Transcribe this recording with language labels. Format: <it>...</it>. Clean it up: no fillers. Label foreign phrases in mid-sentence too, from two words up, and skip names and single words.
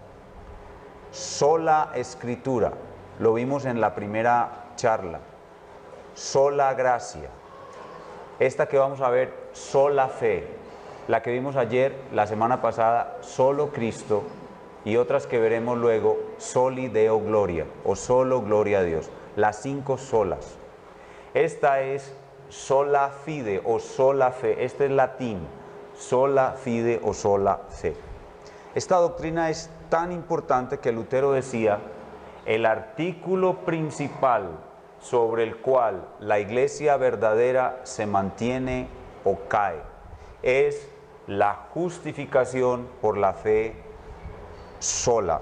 <es>Sola escritura, lo vimos en la primera charla. Sola gracia. Esta que vamos a ver, sola fe. La que vimos ayer, la semana pasada, solo Cristo. Y otras que veremos luego,</es> <la>soli Deo gloria,</la> <es>o solo gloria a Dios. Las 5 solas. Esta es</es> <la>sola fide</la> <es>o sola fe. Este es latín.</es> <la>Sola fide</la> <es>o sola fe. Esta doctrina es tan importante que Lutero decía, el artículo principal sobre el cual la iglesia verdadera se mantiene o cae es la justificación por la fe sola.</es>